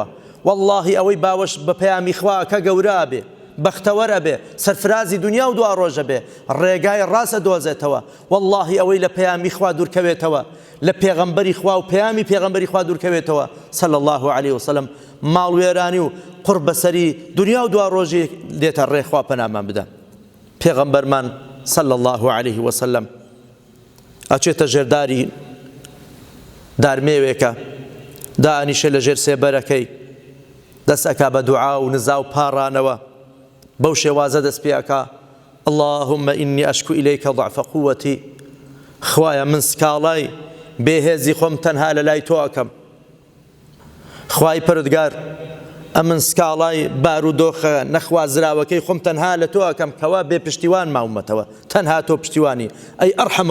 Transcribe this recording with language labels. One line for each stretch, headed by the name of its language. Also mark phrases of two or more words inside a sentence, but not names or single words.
Central Kurdish: واللهی ئەوەی باوەش بە پەیامی خوا کە گەورە بێ بەختەوەرە بێ سەرفرازی دنیا و دوا ڕۆژە بێ ڕێگای ڕاستە دۆزێتەوە واللهی ئەوەی لە پەیامی خوا دوورکەوێتەوە لە پێغەمبەری خوا و پەیامی پێغەمبەری خوا دوورکەوێتەوە
Arabic: صلی الله عليه وسلم
Central Kurdish: ماڵ وێرانی و قڕ بەسەری دنیا و دوا ڕۆژی دێتە ڕێ خوا پەنامان بدە پێغەمبەرمان
Arabic: صلی الله عليه وسلم
Central Kurdish: ئەچێتە ژێرداری دارمێوێکە دائنیشە لە ژێر سێبەرەکەی دەست ئەکا بە دوعا و نزا و پاڕانەوە بەو شێوازە دەست پێ ئەکا
Arabic: اللهم إني أشكو إليك ضعف قوتي
Central Kurdish: خوایە من سکاڵای بێهێزی خۆم تەنها لە لای تۆ ئەکەم خوای پەروەردگار ئەمن سکاڵای بارودۆخە نەخوازراوەکەی خۆم تەنها لە تۆ ئەکەم کەوا بێ پشتیوان ماومەتەوە تەنها تۆ پشتیوانی ئەی ئەرحەم